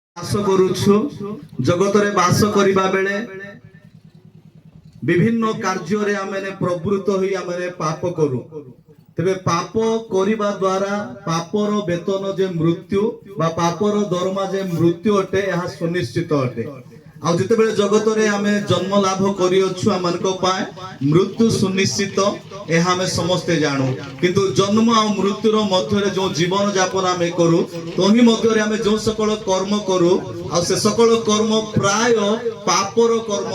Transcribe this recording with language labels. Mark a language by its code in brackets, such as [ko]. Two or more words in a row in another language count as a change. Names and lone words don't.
[or] ବାସ କରୁଛୁ ଜଗତରେ ବାସ କରିବା ବେଳେ ବିଭିନ୍ନ କାର୍ଯ୍ୟରେ ଆମେ ପ୍ରବୃତ୍ତ ହେଉ ଆମେ ପାପ କରୁ ତେବେ ପାପ କରିବା ଦ୍ୱାରା ପାପର ବେତନ ଯେ ମୃତ୍ୟୁ ବା ପାପର ଦରମା ଯେ ମୃତ୍ୟୁ ଅଟେ ଏହା ସୁନିଶ୍ଚିତ ଅଟେ। ଆଉ ଯେତେବେଳେ ଜଗତରେ ଆମେ ଜନ୍ମ ଲାଭ କରିଅଛୁ ଆମମାନଙ୍କ ପାଇଁ ମୃତ୍ୟୁ ସୁନିଶ୍ଚିତ ଏହା ଆମେ ସମସ୍ତେ ଜାଣୁ, କିନ୍ତୁ ଜନ୍ମ ଆଉ ମୃତ୍ୟୁର ମଧ୍ୟରେ ଯେଉଁ ଜୀବନ ଯାପନ ଆମେ କରୁ ତହିଁ ମଧ୍ୟରେ ଆମେ ଯେଉଁ ସକଳ କର୍ମ କରୁ ଆଉ ସେ ସକଳ କର୍ମ ପ୍ରାୟ ପାପର କର୍ମ।